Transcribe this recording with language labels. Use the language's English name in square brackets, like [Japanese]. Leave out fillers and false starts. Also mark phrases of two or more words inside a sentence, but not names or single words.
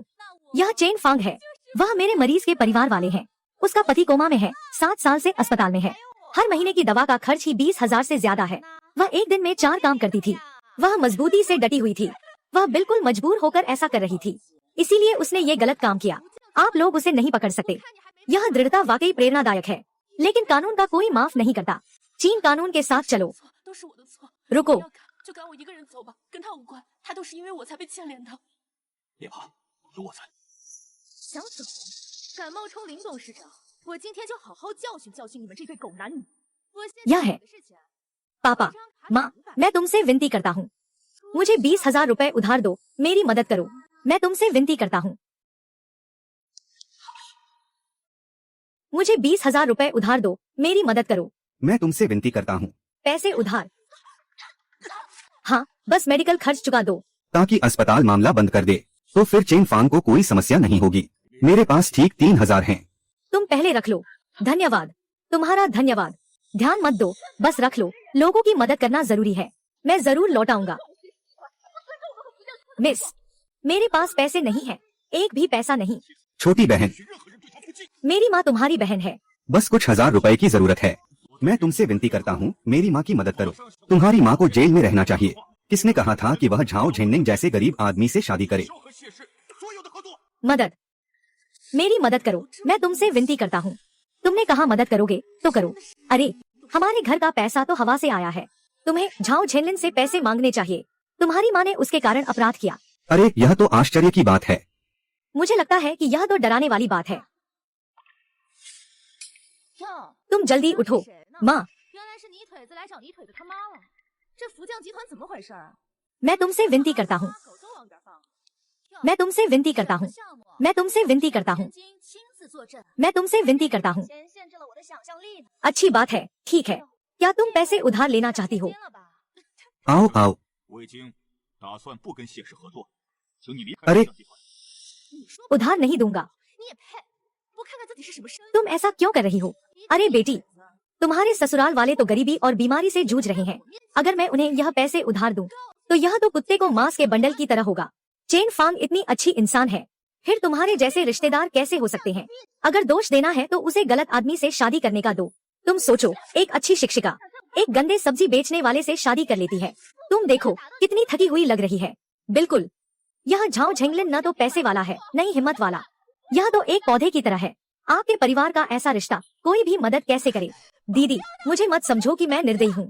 [Hindi] यह चेन फांग है। वह मेरे मरीज के परिवार वाले हैं। उसका पति कोमा में है, 7 साल से अस्पताल में है। हर महीने की दवा का खर्च ही 20,000 से ज्यादा है। वह एक दिन में 4 काम करती थी। वह मजबूती से डटी हुई थी। वह बिल्कुल मजबूर होकर ऐसा कर रही थी, इसीलिए उसने ये गलत काम किया। आप लोग उसे नहीं पकड़ सकते। यह दृढ़ता वाकई प्रेरणादायक है, लेकिन कानून का कोई माफ नहीं करता। चीन कानून के साथ चलो। [Chinese] 都是我的错。 [Hindi] रुको। [Chinese] 要赶就赶我一个人走吧，跟他无关，他都是因为我才被牵连的。别怕，有我在。想怎么？敢冒充林董事长，我今天就好好教训教训你们这对狗男女。我现在 [Hindi] यह है [Chinese] 的事情， [Hindi] पापा, माँ, मैं तुमसे विनती करता हूँ, मुझे 20,000 रुपए उधार दो। मेरी मदद करो। मैं तुमसे विनती करता हूँ, मुझे 20,000 रुपए उधार दो। मेरी मदद करो। मैं तुमसे विनती करता हूँ पैसे उधार। हाँ, बस मेडिकल खर्च चुका दो। ताकि अस्पताल मामला बंद कर दे, तो फिर चेन फांग को कोई समस्या नहीं होगी। मेरे पास ठीक 3,000 हैं। तुम पहले रख लो। धन्यवाद, तुम्हारा धन्यवाद। ध्यान मत दो, बस रख लो। लोगों की मदद करना जरूरी है। मैं जरूर लौटाऊंगा। मिस, मेरे पास पैसे नहीं है, एक भी पैसा नहीं। छोटी बहन, [Chinese] 任何人对他不敬， [Hindi] मेरी माँ तुम्हारी बहन है। बस कुछ 1000 रुपए की जरूरत है। मैं तुमसे विनती करता हूँ, मेरी माँ की मदद करो। तुम्हारी माँ को जेल में रहना चाहिए। किसने कहा था कि वह झाओ झेननिंग जैसे गरीब आदमी से शादी करे? [Chinese] 萧和谢氏所有的合作。 [Hindi] मदद, मेरी मदद करो। मैं तुमसे विनती करता हूँ। तुमने कहा मदद करोगे तो करो। अरे, हमारे घर का पैसा तो हवा से आया है। तुम्हें झाओ झेनलिन से पैसे मांगने चाहिए। तुम्हारी माँ ने उसके कारण अपराध किया। अरे, यह तो आश्चर्य की बात है। मुझे लगता है कि यह तो डराने वाली बात है। [Chinese] 哟， [Hindi] तुम जल्दी [Chinese] 原来 [Hindi] उठो [Chinese] 是谁呢 [Hindi] माँ [Chinese] 原来是泥腿子来找泥腿子他妈了。这福将集团怎么回事啊？ [Hindi] मैं तुमसे विनती करता हूँ [Chinese] 狗都往这儿放。哟 [Hindi] मैं तुमसे विनती करता हूँ [Chinese] 项目 [Hindi] मैं तुमसे विनती करता हूँ [Chinese] 天津亲自坐镇， [Hindi] मैं तुमसे विनती करता हूँ [Chinese] 先限制了我的想象力呢。 [Hindi] अच्छी बात है ठीक है क्या तुम पैसे उधार लेना चाहती हो [Chinese] 天了吧？ [Hindi] आओ आओ [Chinese] 我已经打算不跟谢氏合作，请你离开 [Hindi] अरे [Chinese] 福将集团。你说 [Hindi] उधार नहीं दूंगा [Chinese] 你也配？不看看自己是什么身份？ [Hindi] तुम ऐसा क्यों कर रही हो अरे बेटी तुम्हारे ससुराल वाले तो गरीबी और बीमारी से जूझ रहे हैं अगर मैं उन्हें यह पैसे उधार दूं तो यह तो कुत्ते को मांस के बंडल की तरह होगा चेन फांग इतनी अच्छी इंसान है फिर तुम्हारे जैसे रिश्तेदार कैसे हो सकते हैं अगर दोष देना है तो उसे गलत आदमी से शादी करने का दो तुम सोचो एक अच्छी शिक्षिका एक गंदे सब्जी बेचने वाले से शादी कर लेती है तुम देखो कितनी थकी हुई लग रही है बिल्कुल यह झाओ झेंगलिन न तो पैसे वाला है न ही हिम्मत वाला यह तो एक पौधे की तरह है आपके परिवार का ऐसा रिश्ता कोई भी मदद कैसे करे दीदी मुझे मत समझो कि मैं निर्दयी हूँ